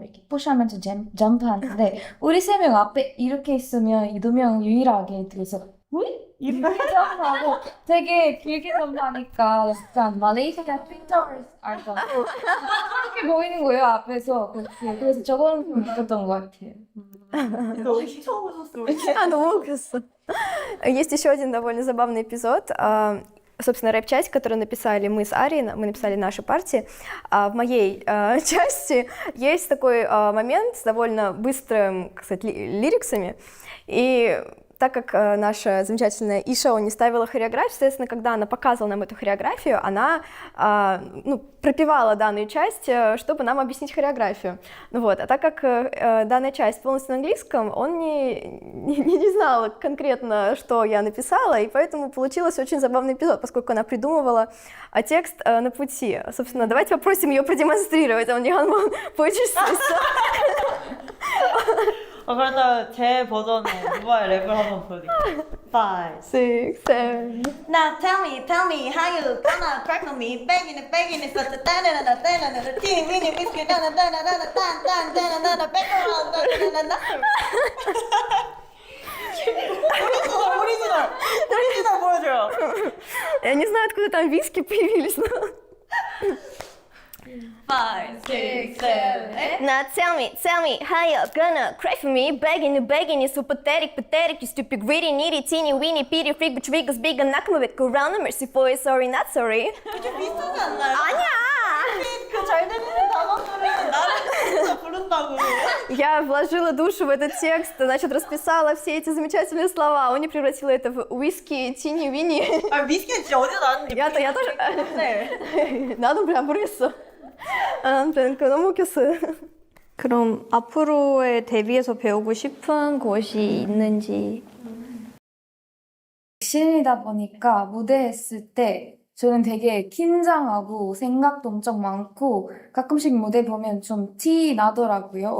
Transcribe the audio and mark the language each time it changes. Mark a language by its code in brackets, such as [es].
[ko] 이렇게 푸시하면서 점프하는데 우리 세 명 앞에 이렇게 있으면 이 두 명 유일하게 뒤에서 이렇게 점프하고 되게 길게 점프하니까 약간 말레이시아 트윈터스 알죠? 그렇게 보이는 거예요 앞에서. 그래서 저거는 좀 웃겼던 것 같아요. 너무 처음 오셨어요. 너무 웃겼어. [ru] Есть еще один довольно забавный эпизод. Собственно, рэп-часть, которую написали мы с Арией, мы написали наши партии. В моей части есть такой момент с довольно быстрым, кстати, лириксами. И так как наша замечательная Иша не ставила хореографию, соответственно, когда она показывала нам эту хореографию, она пропевала данную часть, чтобы нам объяснить хореографию. Вот. А так как данная часть полностью на английском, он не знал конкретно, что я написала, и поэтому получился очень забавный эпизод, поскольку она придумывала текст на пути. Собственно, давайте попросим ее продемонстрировать. Он не получится. [ko] 그래서 제 버전의 누바의 랩을 한번 보여드릴게요. [en] 5, 6, 7. Now tell me how you gonna crack on me, begging it, such a da-da-da-da-da-da-da, teeny weeny whiskey, da-da-da-da-da-da-da-da-da-da, back around, da-da-da-da-da. [ko] 오리지널 보여줘요. [ru] Я не знаю, откуда там виски появились, но... [en] 5, 6, 7, 8. Now tell me how you gonna cry for me, begging you, so pathetic, you stupid, greedy, needy, teeny, weeny, pity, freak, but triggers big, and knock me back around, I'm merciful, sorry, not sorry. [ko] 좀 비슷하지 않나요? 아니야! 그 잘 들리는 단어들은 나를 진짜 부른다고. [ru] Я вложила душу в этот текст, значит, расписала все эти замечательные слова, он не превратил это в [en] whisky, [ru] тини, вини. [ko] 아 미스키는 진짜 어디서 나왔는지. [ru] Я тоже... [ko] 네. 나도 [ru] прям [ko] 모르겠어. 아무튼 너무 웃겼어요. 그럼 앞으로의 데뷔에서 배우고 싶은 곳이 있는지. 신이다 보니까 무대 했을 때 저는 되게 긴장하고 생각도 엄청 많고 가끔씩 무대 보면 좀 티 나더라고요.